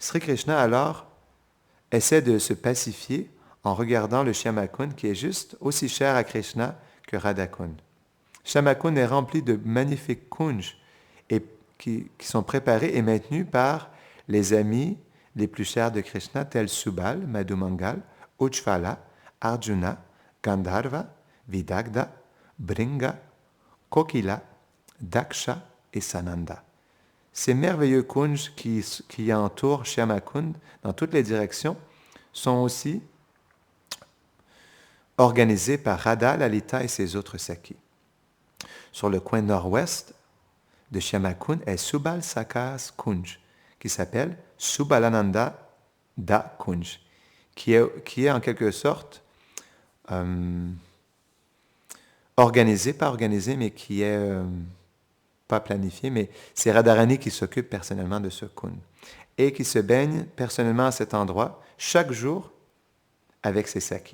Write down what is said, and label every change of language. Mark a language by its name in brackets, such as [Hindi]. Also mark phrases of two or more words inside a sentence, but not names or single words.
[French] Sri Krishna alors essaie de se pacifier en regardant le Shyamakund qui est juste aussi cher à Krishna que Radhakund. Shyamakund est rempli de magnifiques kunj et qui sont préparés et maintenus par les amis les plus chers de Krishna, tels Subal, Madhumangal, Ujjvala, Arjuna, Gandharva, Vidagdha, Bringa, Kokila, Daksha et Sananda. Ces merveilleux kunj qui entourent Shyamakund dans toutes les directions sont aussi organisés par Radha, Lalita et ses autres sakis. Sur le coin nord-ouest de Shyamakund est Subal Sakas Kunj, qui s'appelle Subalananda Da Kunj, qui est en quelque sorte organisé, pas organisé, mais qui est pas planifié, mais c'est Radharani qui s'occupe personnellement de ce Kunj et qui se baigne personnellement à cet endroit chaque jour avec ses sakis.